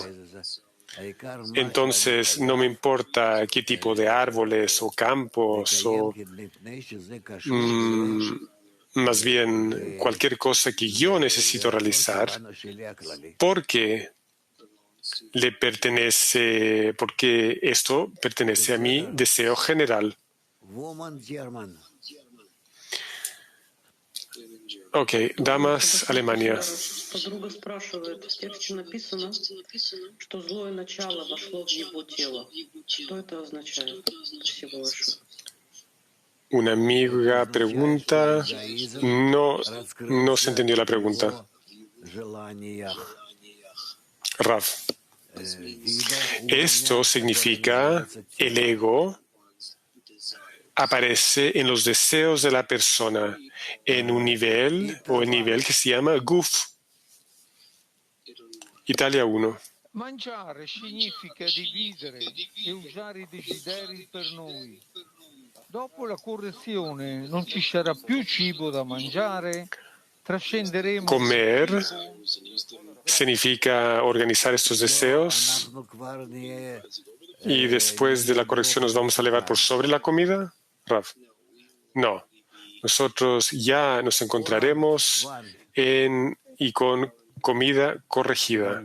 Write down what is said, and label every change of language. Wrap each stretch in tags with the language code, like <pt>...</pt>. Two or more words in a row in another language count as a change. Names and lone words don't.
<es>Entonces, no me importa qué tipo de árboles o campos o más bien cualquier cosa que yo necesito realizar, porque esto pertenece a mi deseo general. Ok, Damas, Alemania.</es> <ru>Подруга спрашивает, в тексте написано, что злое начало вошло в его тело. Что это означает? Спасибо большое.</ru> <es>Una amiga pregunta, no se entendió la pregunta. Rav, Esto significa el ego aparece en los deseos de la persona en un nivel o el nivel que se llama Guf. Italia 1.</es> <it>Mangiare significa dividere e usare i desideri per noi. Dopo la correzione non ci sarà più cibo da mangiare, trascenderemo.</it> <es>Comer significa organizar estos deseos y después de la corrección nos vamos a elevar por sobre la comida. Rav, no. Nosotros ya nos encontraremos y con comida corregida.</es>